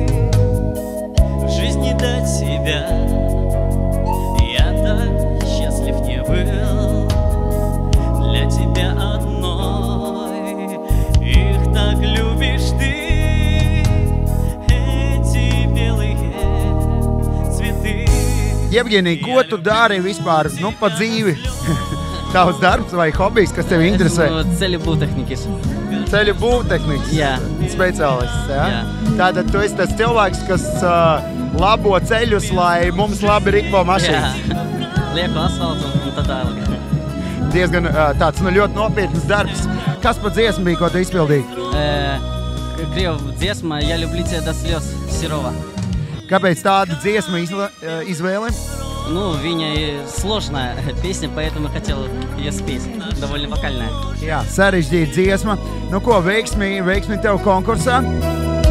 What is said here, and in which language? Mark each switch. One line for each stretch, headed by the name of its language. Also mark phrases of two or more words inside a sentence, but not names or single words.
Russian: В жизни до тебя я так счастлив не был. Для тебя одной их так любишь ты. Эти белые цветы.
Latvian: Jevgenij, ko tu dari vispār, pa dzīvi? Tavs darbs vai hobijs, kas tevi interesē? Ceļu būvtehnikas. Ceļu būvtehnikas? Jā. Speciālists, jā? Jā. Tātad tu esi tas cilvēks, kas labo ceļus, lai mums labi rikpo mašīnas. Jā. Lieku asfaltu un tā tālāk. Diezgan tāds ļoti nopietns darbs. Kas pa dziesmu bija, ko tu izpildīji? Krievu dziesma
Russian: «Я люблю тебя до слез»
Latvian: Серова. Kāpēc tādu dziesmu izvēli?
Russian: Ну, Виня сложная песня, поэтому хотел ее спеть. Довольно вокальная.
Latvian: Jā, sarežģīta dziesma. Nu ko, veiksmi tev konkursā?